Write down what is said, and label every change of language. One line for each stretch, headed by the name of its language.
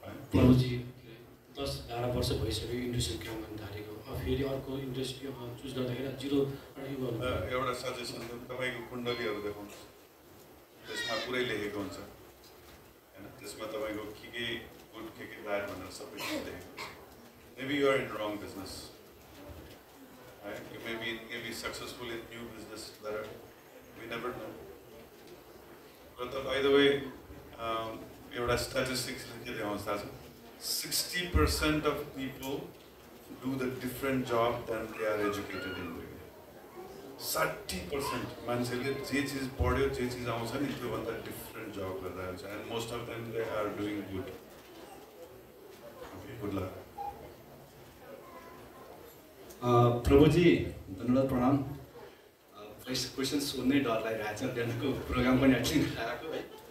Nepali: प्रभुजी 10-12 वर्ष भइसक्यो इन्डस्ट्री काम गर्न थालेको, फेरि अर्को इन्डस्ट्री चुज गर्दाखेरि जिरो एउटा सजेसन तपाईँको कुण्डलीहरू देखाउनुहोस्, त्यसमा पुरै लेखेको हुन्छ होइन, त्यसमा तपाईँको के गुड के ब्याड भनेर सबै चिज लेखेको हुन्छ।
English: Maybe you are in wrong business, you may be successful in new business, we never know. But by the way,
Nepali: एउटा statistics के देखाउँछ थाहा छ,
English: 60% of people do the different job than they are educated in.
Nepali: 60% मान्छेले जे चिज पढ्यो जे चिज आउँछ नि त्योभन्दा डिफ्रेन्ट जब गरेर आउँछ,
English: and most of them they are doing good. Okay, good luck.
Nepali: प्रभुजी धन्यवाद, प्रणाम। क्वेसन सोध्नै डर लागिरहेको छ, बिहानको प्रोग्राम पनि एक्टिङ आएको है।